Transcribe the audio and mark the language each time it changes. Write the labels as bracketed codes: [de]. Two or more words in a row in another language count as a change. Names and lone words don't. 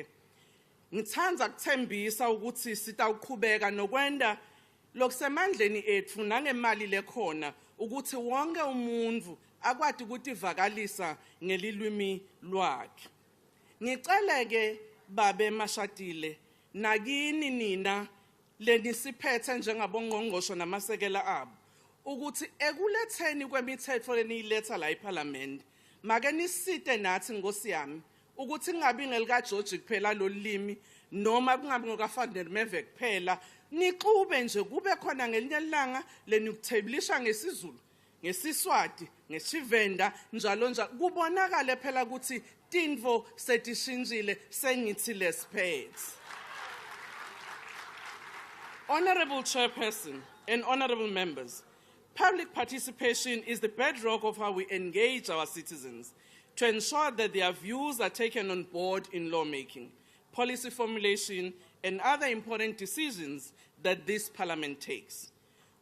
[ss] Ngithanda ukuthembisa ukuthi sitawuqhubeka nokwenda lokusemandleni ethu nangemali lekhona ukuthi wonke umuntu akwati ukuthi vakalisa ngelilwimi lwakhe. Ngicela ke babe mashadile nakini nina lenisiphethe njengabongqongqosho namasekela abo ukuthi ekuletheni kwemithetho leniyiletha la eParliament make nisite nathi Nkosi yami ukuthi kungabi ngelika George kuphela lolimi noma kungabi ngokaFader Meve kuphela nixube nje kube khona ngelinye ilanga lenikutheblisha ngesizulu ngesiswati ngesivenda njalo njalo kubonakala phela ukuthi tinvo setishintshile sengithi lesiphethe. [en] Honorable Chairperson and honorable members, public participation is the bedrock of how we engage our citizens to ensure that their views are taken on board in lawmaking, policy formulation, and other important decisions that this Parliament takes.